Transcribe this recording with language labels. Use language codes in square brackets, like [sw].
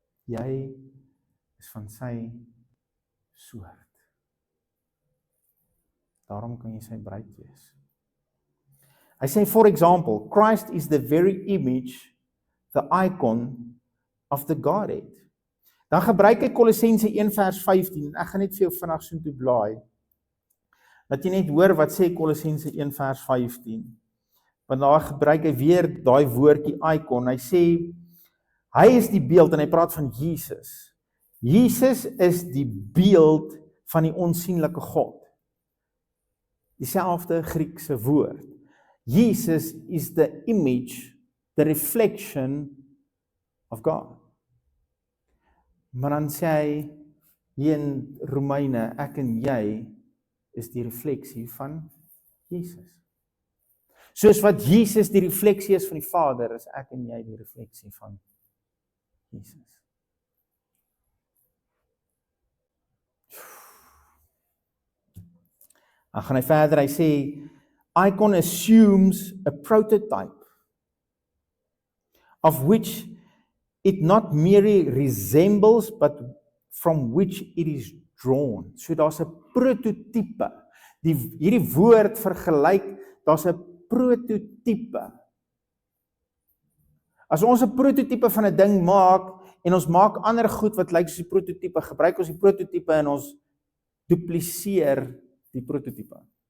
[af] Jy is van sy soort. Daarom kan jy sy bruid wees. Hy sê, [en] for example, Christ is the very image, the icon of the Godhead. [af] Dan gebruik hy Kolossense 1 vers 15, en ek gaan net vir jou vinnig soontoe blaai, dat jy net hoor wat sê Kolossense 1 vers 15, want daar gebruik hy weer daai woordjie icon, hy sê, hy is die beeld, en hy praat van Jesus. Jesus is die beeld van die onsienlike God. Dieselfde Griekse woord. [en] Jesus is the image, the reflection of God. [af] Maar dan sê hy, hier in Romeine, ek en jy is die refleksie van Jesus. Soos wat Jesus die refleksie is van die Vader, is ek en jy die refleksie van Jesus. Dan gaan hy verder, hy sê, [en] Icon assumes a prototype of which it not merely resembles, but from which it is drawn. [af] So daar's 'n prototipe. Hierdie woord vergelyk, daar's 'n prototipe. As ons 'n prototipe van 'n ding maak, en ons maak ander goed wat lyk soos die prototipe, gebruik ons die prototipe en ons dupliseer die prototipe.